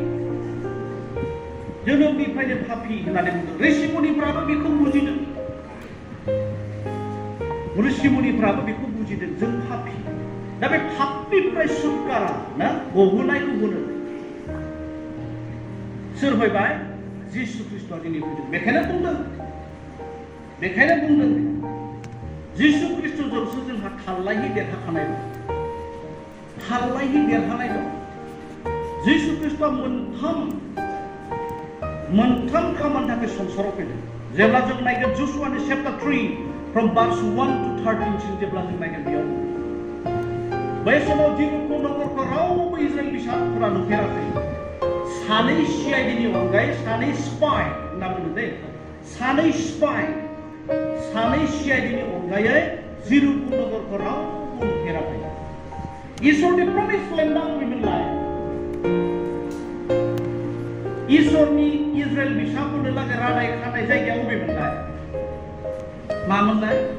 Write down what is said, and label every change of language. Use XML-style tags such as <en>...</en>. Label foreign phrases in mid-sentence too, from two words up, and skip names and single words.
<brx>होननानै बुंदों ऋषिमुनिफ्राबो बेखौ बुजिदों जों पापि दा बे पापनिफ्राय सुटकारा ना गहोनायखौ होनो सोर फैबाय जिसु ख्रिस्टआ दिनै फैदों बेखायनो बुंदों जिसु ख्रिस्टजोंसो जोंहा थाल्लायै देरहाखानाय दं जिसु ख्रिस्टआ मोनथाम खामानि थाखाय संसाराव फैदों जेब्ला जों नायगोन जशुआनि चैप्टार 3</brx> <en>from verse 1 to 13</en> <brx>सिम जेब्ला जों नायगोन बेयाव बै समाव जेरुखम नगरखौ रावबो इजराइल बिसाफोरा नुफेराखै सानै सिआइडिनि अनगायै सानै स्पाइ होनना बुङो दे सानै सिआइडिनि अनगायै जेरुखम नगरखौ रावबो नुफेराखै इसोरनि प्रमिस लेन्डआव बबेमोनलाय इसोरनि इजराइल बिसाफोरनो लागै रादाय खानाय जायगाया बबेमोनलाय मामोनलाय</brx>